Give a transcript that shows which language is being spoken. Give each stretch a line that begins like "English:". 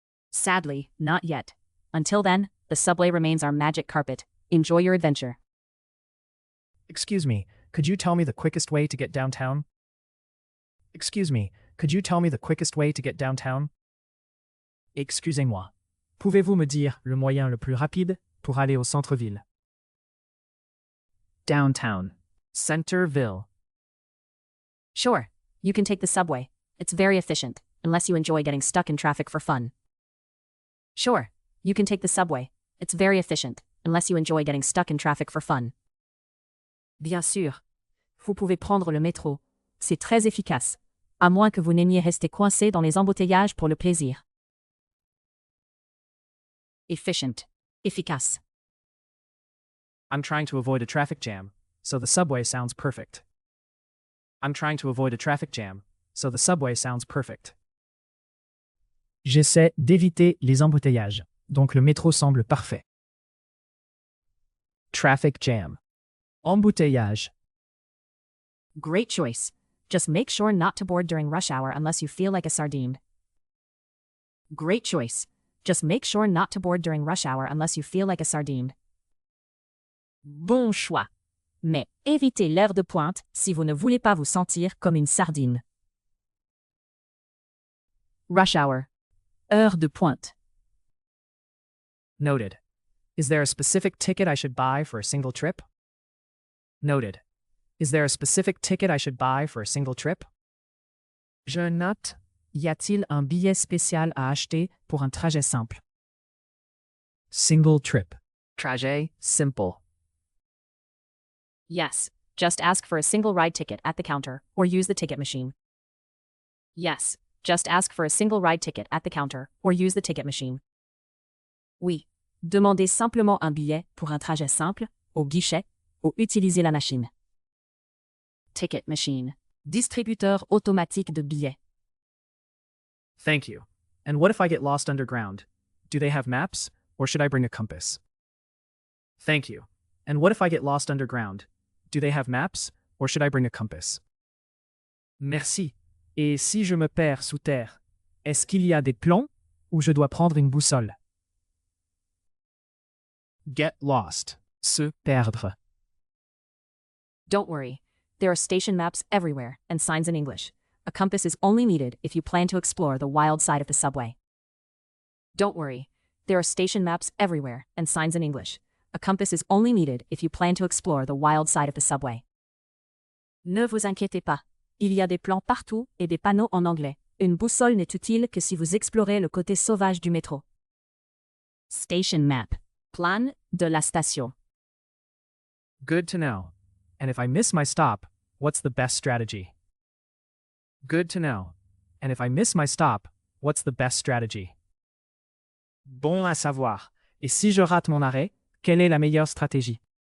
English: Sadly, not yet. Until then, the subway remains our magic carpet. Enjoy your adventure. Excuse me, could you tell me the quickest way to get downtown? Excuse me, could you tell me the quickest way to get downtown?
French: Excusez-moi. Pouvez-vous me dire le moyen le plus rapide pour aller au centre-ville?
English: Downtown. Centerville. Sure, you can take the subway. It's very efficient, unless you enjoy getting stuck in traffic for fun. Sure, you can take the subway. It's very efficient, unless you enjoy getting stuck in traffic for fun.
French: Bien sûr. Vous pouvez prendre le métro. C'est très efficace, à moins que vous n'aimiez rester coincé dans les embouteillages pour le plaisir.
English: Efficient. Efficace. I'm trying to avoid a traffic jam, so the subway sounds perfect. I'm trying to avoid a traffic jam, so the subway sounds perfect.
French: J'essaie d'éviter les embouteillages, donc le métro semble parfait.
English: Traffic jam. Embouteillage. Great choice. Just make sure not to board during rush hour unless you feel like a sardine. Great choice. Just make sure not to board during rush hour unless you feel like a sardine.
French: Bon choix. Mais évitez l'heure de pointe si vous ne voulez pas vous sentir comme une sardine.
English: Rush hour. Heure de pointe. Noted. Is there a specific ticket I should buy for a single trip? Noted. Is there a specific ticket I should buy for a single trip?
French: Je note. Y a-t-il un billet spécial à acheter pour un trajet simple?
English: Single trip. Trajet simple. Yes, just ask for a single ride ticket at the counter or use the ticket machine. Yes, just ask for a single ride ticket at the counter or use the ticket machine.
French: Oui, demandez simplement un billet pour un trajet simple au guichet ou utilisez la machine. Ticket machine. Distributeur automatique de billets.
English: Thank you. And what if I get lost underground? Do they have maps, or should I bring a compass? Thank you. And what if I get lost underground? Do they have maps, or should I bring a compass?
French: Merci. Et si je me perds sous terre, est-ce qu'il y a des plans, ou je dois prendre une boussole?
English: Get lost. Se perdre. Don't worry. There are station maps everywhere and signs in English. A compass is only needed if you plan to explore the wild side of the subway. Don't worry. There are station maps everywhere and signs in English. A compass is only needed if you plan to explore the wild side of the subway.
French: Ne vous inquiétez pas. Il y a des plans partout et des panneaux en anglais. Une boussole n'est utile que si vous explorez le côté sauvage du métro.
English: Station map. Plan de la station. Good to know. And if I miss my stop, what's the best strategy? Good to know. And if I miss my stop, what's the best strategy?
French: Bon à savoir. Et si je rate mon arrêt, quelle est la meilleure stratégie?